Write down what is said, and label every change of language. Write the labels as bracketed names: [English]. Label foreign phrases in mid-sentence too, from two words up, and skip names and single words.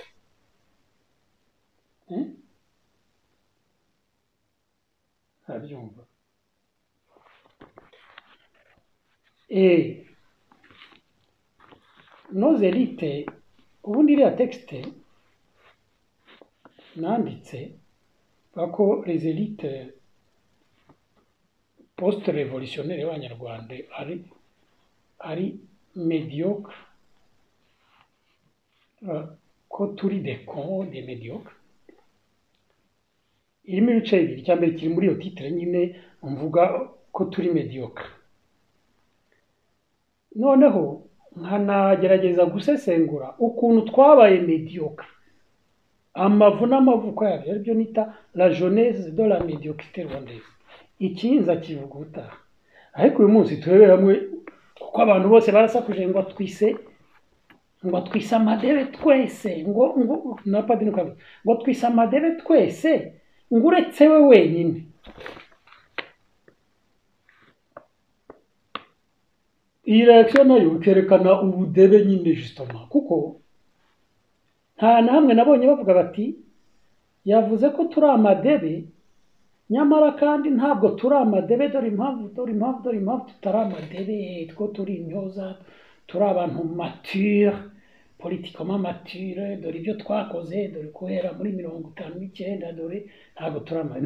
[Kinyarwanda] Abyumva. [French] Nos élites, [Kinyarwanda] ubundi iriya texte nanditse bako [French] les élites post-révolutionnaires [Kinyarwanda] b'Abanyarwanda ari médiocre, ko turi [French] des cons, des médiocres. [Kinyarwanda] Irimo ibice bibiri, icya mbere kiri muri iyo titre nyine mvuga ko turi mediocre. Noneho nkanagerageza gusesengura ukuntu twabaye mediocre, amavu n'amavuko yabyo, aribyo nita [French] la jeunesse de la médiocrité rwandaise. [Kinyarwanda] Ikinza kivuga utaha. Ariko uyu munsi turebe hamwe, kuko abantu bose barasakuje ngo twise amadebe twese, ngo na padiri ngo twise amadebe twese, ngo uretse we wenyine. Iyi reaction nayo ikerekana ubudebe nyine justement, kuko nta namwe nabonye bavuga bati yavuze ko turi amadebe, nyamara kandi ntabwo turi amadebe, dore impamvu tutari amadebe, two turi intyoza, turi abantu mature, [French] politiquement mature, [Kinyarwanda] dore ibyo twakoze, dore guhera muri 59, dore ntabwo turi amadebe.